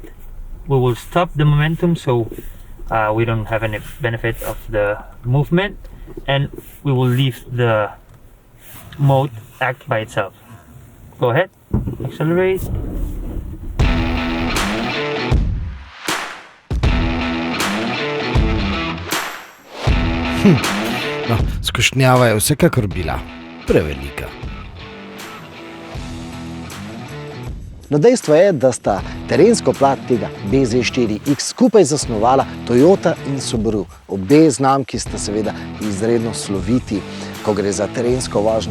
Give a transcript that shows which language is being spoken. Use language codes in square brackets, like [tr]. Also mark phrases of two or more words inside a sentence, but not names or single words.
[en] We will stop the momentum so we don't have any benefit of the movement, and we will leave the mode act by itself. Go ahead, accelerate. [sl] No, skušnjava je vsekakor bila prevelika. No, dejstvo je, da sta terensko plat tega BZ4X skupaj zasnovala Toyota in Subaru. Obe znamki sta seveda izredno sloviti, ko gre za terensko vožnjo.